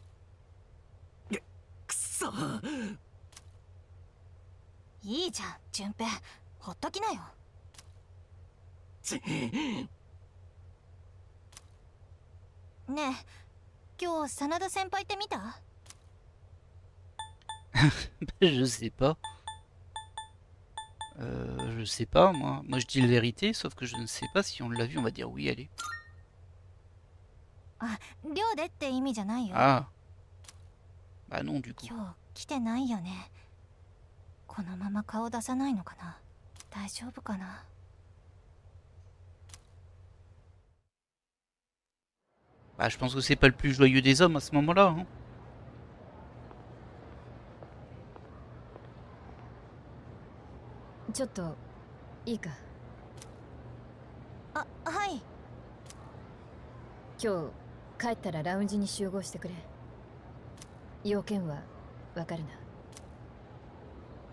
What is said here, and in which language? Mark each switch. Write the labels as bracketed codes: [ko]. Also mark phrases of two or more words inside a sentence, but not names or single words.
[ja] くそ。いいじゃん順平、ほっときなよ。ねえ、今日真田先輩って見た？ [fr] Je sais pas. Je sais pas moi. Moi je dis la vérité, sauf que je ne sais pas si on l'a vu, on va dire oui, allez. [ja] あ、寮でって意味じゃないよ。 [fr] Ah. Bah non du coup. [ja] 今日来てないよね。このまま顔出さないのかな。大丈夫かな。 [fr] Bah je pense que c'est pas le plus joyeux des hommes à ce moment-là. Hein. [ja] ちょっといいか？あ、はい。今日帰ったらラウンジに集合してくれ。要件はわかるな？